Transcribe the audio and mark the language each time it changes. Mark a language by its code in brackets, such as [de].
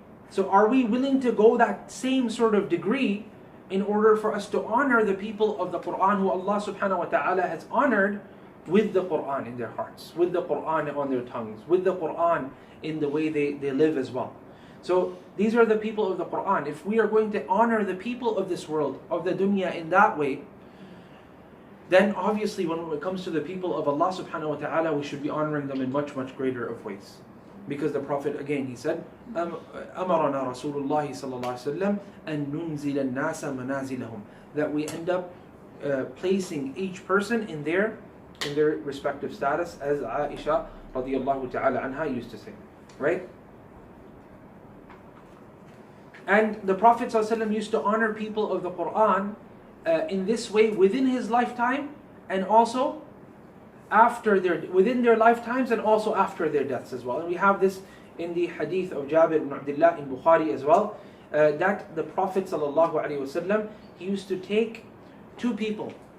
[en] So are we willing to go that same sort of degree in order for us to honor the people of the Quran who Allah subhanahu wa ta'ala has honored with the Quran in their hearts, with the Quran on their tongues, with the Quran in the way they live as well? So these are the people of the Quran. If we are going to honor the people of this world, of the dunya in that way, then obviously when it comes to the people of Allah subhanahu wa ta'ala, we should be honoring them in much, much greater of ways. Because the Prophet, again, he said, [ar] أَمَرَنَا رَسُولُ اللَّهِ صَلَّى اللَّهُ عَلَيْهِ وسلم أَن نُنزِلَ النَّاسَ مَنَازِلَهُم. [en] That we end up placing each person in their respective status, as Aisha radiallahu ta'ala anha used to say. Right? And the Prophet ﷺ used to honor people of the Quran in this way within his lifetime, and also within their lifetimes, and also after their deaths as well. And we have this in the hadith of Jabir ibn Abdullah in Bukhari as well, that the Prophet ﷺ, he used to take two people.